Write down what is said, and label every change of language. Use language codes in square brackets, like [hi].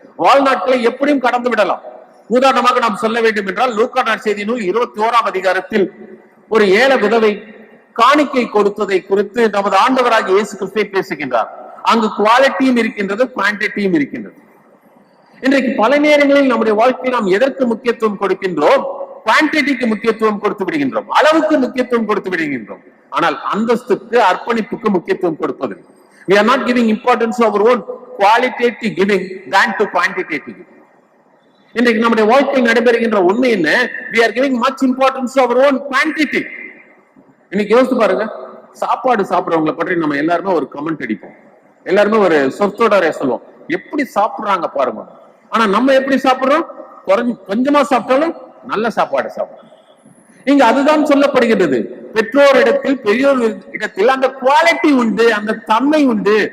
[ta] வாழ்நாட்களை எப்படியும் கடந்து விடலாம். உதாரணமாக நாம் சொல்ல வேண்டும் என்றால், லூக்கா நற்செய்தி நூல் 21ஆம் அதிகாரத்தில் ஒரு ஏழை விதவை காணிக்கை கொடுத்ததை குறித்து நமது ஆண்டவராகிய இயேசு கிறிஸ்து பேசுகின்றார். அங்கு குவாலிட்டியும் இருக்கின்றது, குவான்டிட்டியும் இருக்கின்றது. இன்றைக்கு பல நேரங்களில் நம்முடைய வாழ்க்கையில் நாம் எதற்கு முக்கியத்துவம் கொடுக்கின்றோம்? குவான்டிட்டிக்கு முக்கியத்துவம் கொடுத்து விடுகின்றோம், அளவுக்கு முக்கியத்துவம் கொடுத்து விடுகின்றோம். ஆனால் அந்தஸ்துக்கு, அர்ப்பணிப்புக்கு முக்கியத்துவம் கொடுப்பதில்லை. [en] We are not giving importance to our own qualitative giving than to quantitative giving. [ta] இன்றைக்கு நம்முடைய வாழ்க்கையில் நடைபெறுகின்ற உண்மை என்ன? [en] We are giving much importance to our own quantity. [ta] இன்னைக்கு யோசித்து பாருங்க, சாப்பாடு சாப்பிடுறவங்களை பற்றி நம்ம எல்லாருமே ஒரு கமெண்ட் அடிப்போம், எல்லாருமே ஒரு சொற்தொடரை சொல்லுவோம், எப்படி சாப்பிடுறாங்க பாருங்க. ஆனா நம்ம எப்படி சாப்பிடுறோம்? கொஞ்சமா சாப்பிட்டாலும் நல்ல சாப்பாடு சாப்பிடுறோம். இங்க அதுதான் சொல்லப்படுகிறது. பெற்றோர் இடத்தில், பெரியோர் இடத்தில் அந்த குவாலிட்டி உண்டு, அந்த தன்மை உண்டு.